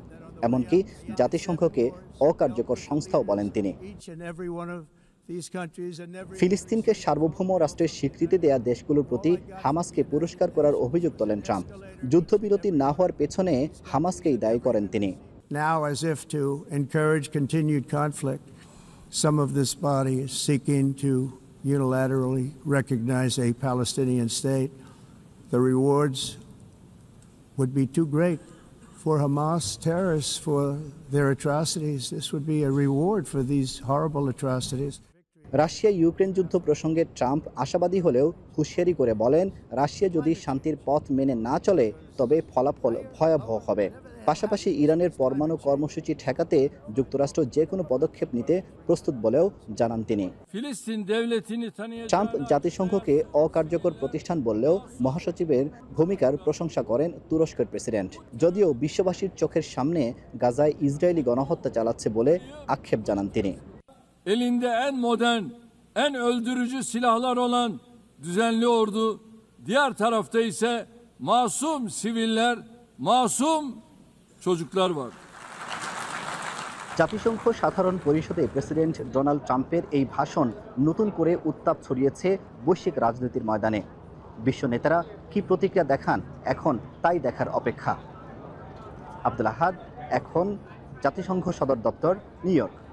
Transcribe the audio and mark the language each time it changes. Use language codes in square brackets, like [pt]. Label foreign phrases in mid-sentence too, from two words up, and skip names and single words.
[bn] এমনকি জাতিসংঘকে অকার্যকর সংস্থাও বলেন তিনি। ফিলিস্তিনকে সার্বভৌম রাষ্ট্রের স্বীকৃতি দেয়া দেশগুলোর প্রতি হামাসকে পুরস্কার করার অভিযোগ তোলেন ট্রাম্প। যুদ্ধবিরতি না হওয়ার পেছনে হামাসকেই দায়ী করেন তিনি। [en] Now, as if to encourage continued conflict, some of this body is seeking to unilaterally recognize a Palestinian state. The rewards would be too great for Hamas terrorists for their atrocities. This would be a reward for these horrible atrocities. [bn] রাশিয়া ইউক্রেন যুদ্ধ প্রসঙ্গে ট্রাম্প আশাবাদী হলেও হুঁশিয়ারি করে বলেন, রাশিয়া যদি শান্তির পথ মেনে না চলে তবে ফলাফল ভয়াবহ হবে। পাশাপাশি ইরানের পরমাণু কর্মসূচি ঠেকাতে যুক্তরাষ্ট্র যে কোনো পদক্ষেপ নিতে প্রস্তুত বলেও জানান তিনি। ট্রাম্প জাতিসংঘকে অকার্যকর প্রতিষ্ঠান বললেও মহাসচিবের ভূমিকার প্রশংসা করেন তুরস্কের প্রেসিডেন্ট। যদিও বিশ্ববাসীর চোখের সামনে গাজায় ইসরায়েলি গণহত্যা চালাচ্ছে বলে আক্ষেপ জানান তিনি। [tr] Elinde en modern, en öldürücü silahlar olan düzenli ordu, diğer tarafta ise masum siviller, masum çocuklar var. [bn] জাতিসংঘ সাধারণ পরিষদে প্রেসিডেন্ট ডোনাল্ড ট্রাম্পের এই ভাষণ নতুন করে উত্তাপ ছড়িয়েছে বৈশ্বিক রাজনীতির ময়দানে। বিশ্ব নেতারা কি প্রতিক্রিয়া দেখান এখন তাই দেখার অপেক্ষা। আব্দুল আহাদ, এখন, জাতিসংঘ সদর দপ্তর, নিউ ইয়র্ক।